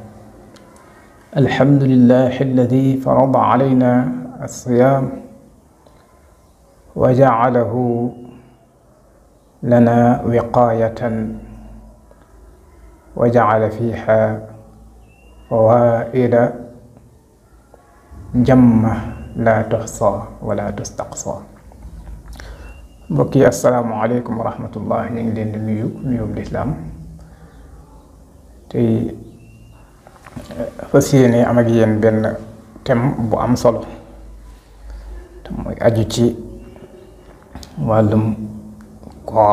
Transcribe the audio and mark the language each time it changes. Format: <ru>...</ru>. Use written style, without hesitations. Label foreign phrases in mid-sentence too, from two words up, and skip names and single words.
<ar>الحمد لله الذي فرض علينا الصيام وجعله لنا وقاية وجعل فيها فوائد جمة لا تحصى ولا تستقصى.</ar> <wo>mbokk yi</wo> <ar>السلام عليكم ورحمة الله.</ar> <wo>ñu ngi leen di nuyub lislaam tey fas yéene am ak yéen benn thème bu am solo te mooy aju ci wàllum koor.</wo>